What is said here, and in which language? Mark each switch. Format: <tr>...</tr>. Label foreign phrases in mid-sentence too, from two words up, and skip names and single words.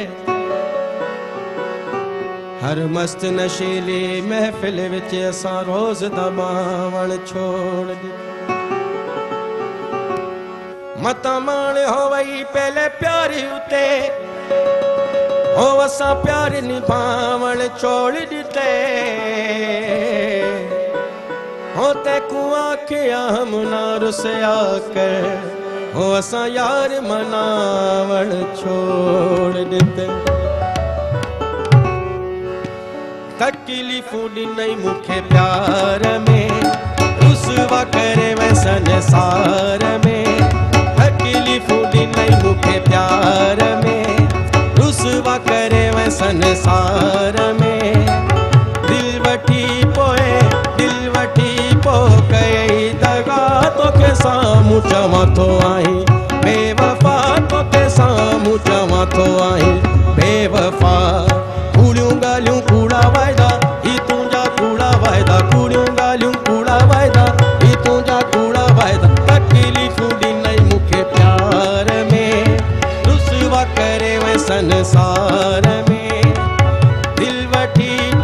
<skr>हर मस्त नशीली महफिल विच असां रोज दा बावण छोड़ दिते मता माण हो वई पहले प्यारी उते हो असा प्यार निभावण छोड़ दिते हो ते को आखिया हम ना रुसया कर हो असा यार मनावण छोड़ दिते</skr> <sd>तकलीफूं ॾिनई मूंखे प्यार में रुसवा करे वै संसार में तकलीफूं ॾिनई मूंखे प्यार में रुसवा करे वै संसार में दिल वठी पो कई दगा तो के सामू चवां थो आई बेवफा तो के सामू चवां थो आई बेवफा कूड़ियूं ॻाल्हियूं कूड़ा वाइदा ही तुंहिंजा कूड़ा वाइदा कूड़ियूं ॻाल्हियूं कूड़ा वाइदा ही तुंहिंजा कूड़ा वाइदा तकलीफ़ूं ॾिनई मूंखे प्यार में रुसवा करे वै संसार में दिल वठी</sd>